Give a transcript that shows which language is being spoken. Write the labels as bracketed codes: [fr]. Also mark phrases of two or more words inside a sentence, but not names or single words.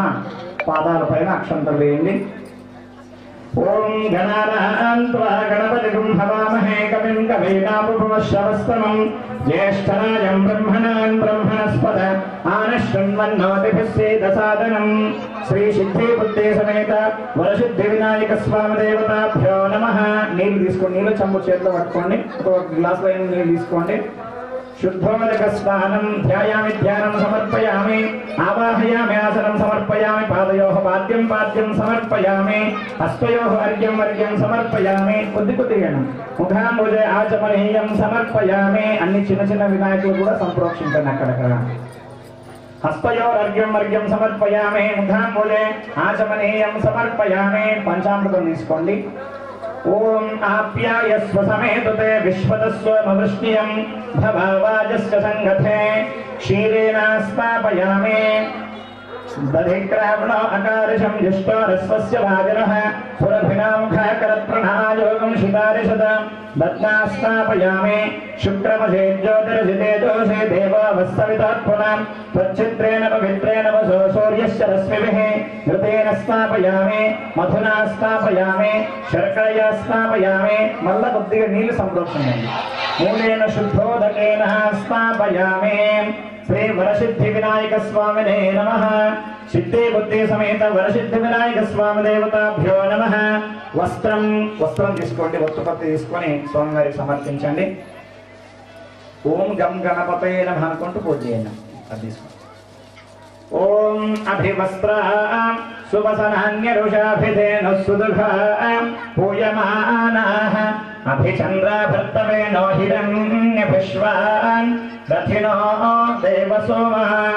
[te] పాదాలపైన అక్షంతలు వేయండి। [sa] ओम गणानां त्वा गणपतिं हवामहे कविं कवीनामुपमश्रवस्तमं ज्येष्ठराजं ब्रह्मणां ब्रह्मणस्पद आनश्वन्मन्नोतिभिस्सेदसादनं श्री सिद्धि बुद्धि समेत वरसिद्धि विनायक स्वामी देवताभ्यो नमः। [te] నీళ్ళు తీసుకోండి, నీళ్ళు చెంబు చేతిలో పట్టుకోండి, ఒక గ్లాస్ లో నీళ్ళు తీసుకోండి। [sa] शुद्धोदक स्नानं ध्यायामि ध्यानं समर्पयामि आवाहयामि आसनं समर्पयामि पादयोः पाद्यं पाद्यं समर्पयामि हस्तयोः अर्घ्यं अर्घ्यं समर्पयामि [te] కొద్ది కొద్దిగా [sa] ముఖాంబుజే ఆచమనీయం సమర్పయామి। [te] అన్ని చిన్న చిన్న వినాయకులు కూడా సంప్రోక్షించండి అక్కడక్కడ। [sa] हस्तयोः अर्घ्यं अर्घ्यं समर्पयामि मुखांबुजे आचमनीयं समर्पयामि। [te] पंचामृतं తీసుకోండి। [sa] ओम आप्यायस्व समेतते विश्वतस्वमवृष्टियं भवावाजस्य संगते क्षीरेण स्थापयामि। दधिक्रावणो अकारशं जुष्टोरस्वस्य वाजनः पुरभिनामुखकरत्प्रणायोगं शितारिषद दत्ना स्थापयामि। शुक्रमसे ज्योतिरसिते दोषे देवावस्तवितात्पुनां त्वच्चित्रेण पवित्रेण वसो सूर्यस्य रश्मिभिः घृतेन स्थापयामि। मधुना स्थापयामि, शर्करया स्थापयामि। [te] मल्ल కొద్దిగా నీళ్లు సంప్రోక్షించండి। [sa] మూలేన శుద్ధోదకేన स्थापयामि। श्री वरसिद्धि विनायक स्वामिने नमः। सिद्धि बुद्धि समेत वरसिद्धि विनायक स्वामी देवताभ्यो नमः। [te] वस्त्रं తీసుకోండి, వత్తుపత్తి తీసుకొని స్వామి వారికి సమర్పించండి। [sa] ఓం గం గణపతయే నమః [te] అనుకుంటూ పూజ చేయండి। అది తీసుకోండి। [sa] ఓం అభివస్త్ర సువసనాన్యరుషాభిధేను సుదుఘా పూయమానాః అభిచంద్రాభర్తవేనో హిరణ్యభిశ్వాన్ రథినో దేవసోమాం।